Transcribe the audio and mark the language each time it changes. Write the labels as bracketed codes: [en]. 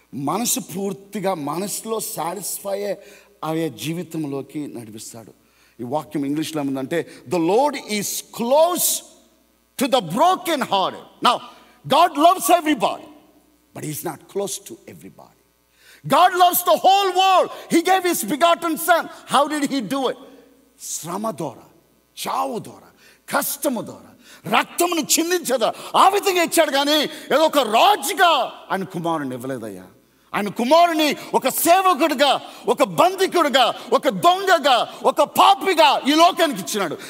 [te] మనసు పూర్తిగా మనసులో సాటిస్ఫై అయ్యే జీవితంలోకి నడిపిస్తాడు. ఈ వాక్యం ఇంగ్లీష్లో ఏముందంటే [en] The Lord is close to the broken hearted. Now God loves everybody, but he is not close to everybody. God loves the whole world. He gave his begotten son. How did he do it? [te] శ్రమ ద్వారా, చావు ద్వారా, కష్టము ద్వారా, రక్తమును చిందించదా ఆ విధంగా ఇచ్చాడు. కానీ ఏదో ఒక రాజుగా ఆయన కుమారుని ఇవ్వలేదయ్యా. ఆయన కుమారుని ఒక సేవకుడిగా, ఒక బంధికుడిగా, ఒక దొంగగా, ఒక పాపిగా ఈ లోకానికి ఇచ్చినాడు.